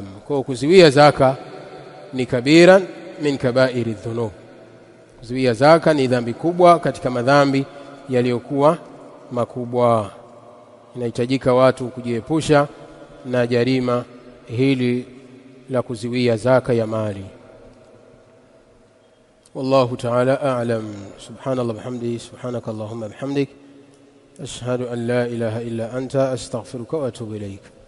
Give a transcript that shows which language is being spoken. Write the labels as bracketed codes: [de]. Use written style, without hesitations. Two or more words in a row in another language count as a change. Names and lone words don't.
[sw] Kwa kuziwia zaka ni [ar] كبيرة من كبائر الذنوب. [sw] Kuziwia zaka ni dhambi kubwa katika madhambi yaliyokuwa makubwa. Inahitajika watu kujiepusha na jarima hili la kuziwia zaka ya mali. [ar] والله تعالى أعلم. سبحان الله بحمده، سبحانك اللهم وبحمدك، أشهد أن لا إله إلا أنت، أستغفرك وأتوب إليك.